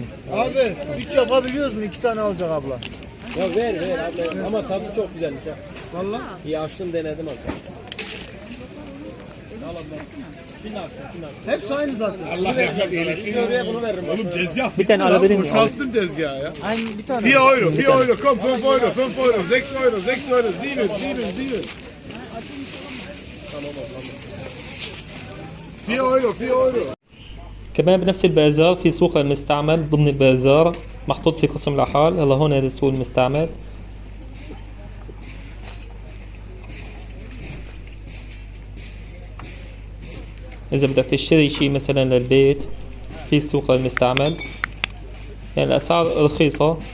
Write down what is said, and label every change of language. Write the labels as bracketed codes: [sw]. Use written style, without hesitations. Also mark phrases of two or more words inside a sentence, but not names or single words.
[tr] Abi 3 yapabiliyoruz mu? 2 tane alacak abla. Ya ver abi. Ama tadı çok güzelmiş ha. Vallahi. İyi açtım denedim abi. Şimdi açtım. Hepsi aynı zaten. Allah rahmet eylesin. Oraya bunu veririm. Oğlum tezgah Bir tane alabilir miyim? boşalttın tezgahı ya. Aynı bir tane. 4 euro, 4 euro, komm, 5 euro, 5 euro, 6 euro, 6 euro, 7, 7. 4 euro, 4 euro. [ar] كمان بنفس البازار في سوق المستعمل ضمن البازار محطوط في قسم الرحال. يلا هون هذا السوق المستعمل. إذا بدك تشتري شيء مثلا للبيت في سوق المستعمل، يعني الأسعار رخيصة.